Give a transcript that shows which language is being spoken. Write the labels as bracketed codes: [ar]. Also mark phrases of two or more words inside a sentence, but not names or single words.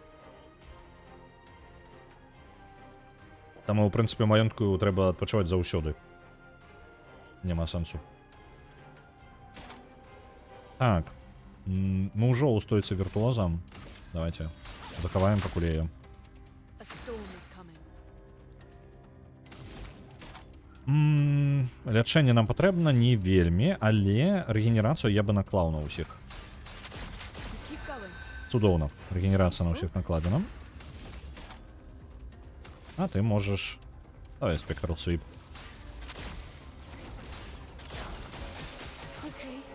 [be] Таму, ў прынцыпе, маёнтку трэба адпачываць заўсёды. Няма сэнсу. Так. Мы ўжо ў стойцы віртуоза. Давайте захаваем пакулеем. [en] A storm is coming. [be] Лячэнне нам патрэбна не вельмі, але рэгенерацыю я бы наклаў на ўсіх. [en] Keep going. [be] Цудоўна. Рэгенерацыя на ўсіх накладзена. А ты можаш... Давай [en] Spectral Sweep. Okay.